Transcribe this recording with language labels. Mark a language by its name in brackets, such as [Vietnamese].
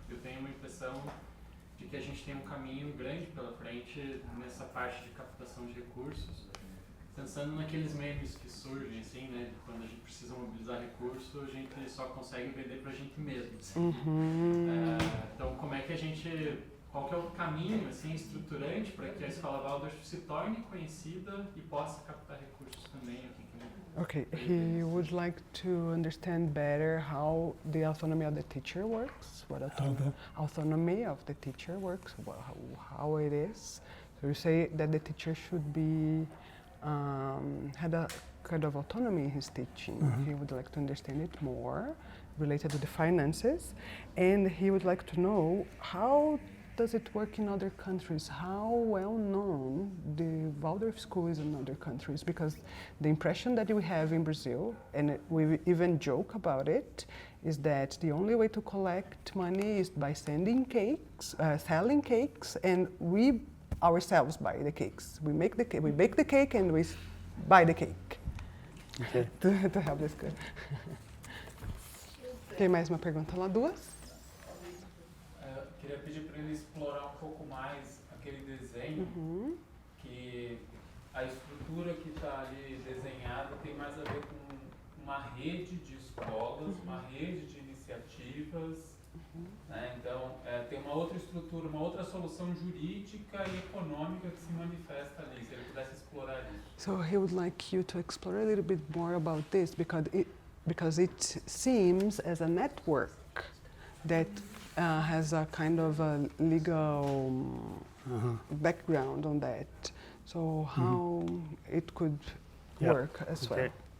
[Portuguese] Eu tenho uma impressão de que a gente tem um caminho grande pela frente nessa parte de captação de recursos, pensando naqueles memes que surgem, assim, né, quando a gente precisa mobilizar recurso, a gente só consegue vender pra gente mesmo, assim. Então, como é que a gente, qual que é o caminho, assim, estruturante para que a escola Waldorf se torne conhecida e possa captar recursos também aqui? [English] Okay, he would like to understand better how the autonomy of the teacher works, what autonomy of the teacher works, how it is. So you say that the teacher should be had a kind of autonomy in his teaching. He would like to understand it more related to the finances, and he would like to know how does it work in other countries? How well known the Waldorf school is in other countries? Because the impression that we have in Brazil, and we even joke about it, is that the only way to collect money is by sending cakes, selling cakes, and we ourselves buy the cakes. We make the cake, we bake the cake, and we buy the cake. Okay. to help this good. [Portuguese] Tem mais uma pergunta lá? Duas? Queria pedir para ele explorar um pouco mais aquele desenho, que a estrutura que está ali desenhada tem mais a ver com uma rede de escolas, uma rede de iniciativas, né? Então tem uma outra estrutura, uma outra solução jurídica e econômica que se manifesta ali, se ele pudesse explorar isso. [English] So he would like you to explore a little bit more about this because it seems as a network that has a kind of a legal background on that. So how it could work as well.